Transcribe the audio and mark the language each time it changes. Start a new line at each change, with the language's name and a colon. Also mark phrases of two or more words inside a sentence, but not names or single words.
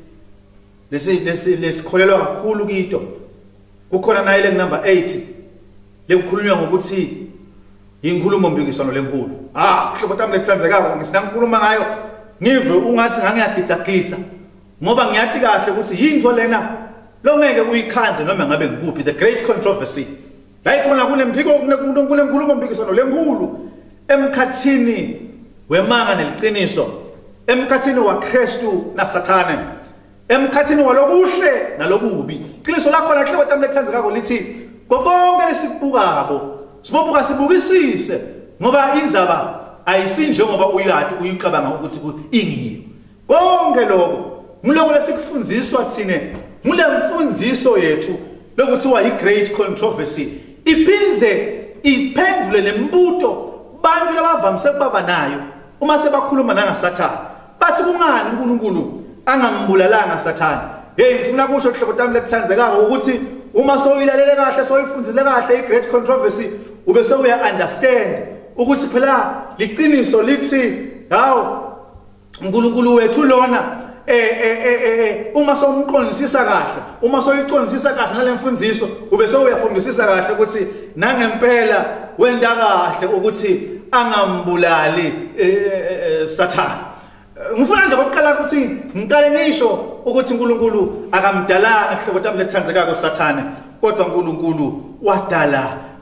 Swati: lesikholelwa kakhulu kito kukhona naye lenumber 8 lekukhulunywa ngokuthi inkulumo mpikiswano lenkulu hlobo tami letsandzekako ngisinangikhuluma ngayo ngive ungathi ngangiyagitsa ngoba ngiyathi kahle ukuthi yinto lena longeke uyikhanze noma ngabe ngikuphi
English: the great controversy
Swati: la ikhona kunenkulumo mpikiswano lenkulu emkhathini wemanga neliqiniso emkhathini waKristu naSathane emkhathini walokuhle nalokubi iqiniso lakho la hlobo tami letsandzekako lithi konke lesibukako sibobuka sibukisise ngoba indzaba ayisinjengoba uyati uyiqabanga ukuthi ingiyo konke lokho ngiloko lesikufundiswa thine ngule mfundiso yethu lokuthiwa i-
English: great controversy
Swati: iphinze iphendule lembuto bantu labavamise kubaba nayo uma sebakhuluma nangaSathane bathi kungani uNkulunkulu angambulalanga Sathane ngifuna kusho hlobo tami letsandzekako ukuthi uma soyilalele kahle soyifundile kahle i-
English: great controversy
Swati: ube sewuya understand ukuthi phela liqiniso lithi uNkulunkulu wethu lona uma somqondisisa kahle uma soyiqondisisa kahle nalemfundiso ube sewuyafundisisa kahle ukuthi nangempela wenda kahle ukuthi angambulali Sathane ngifuna nje ukuqala ukuthi ngiqale ngisho ukuthi uNkulunkulu akamdalanga hlobo tami letsandzekako Sathane kodwa uNkulunkulu wadala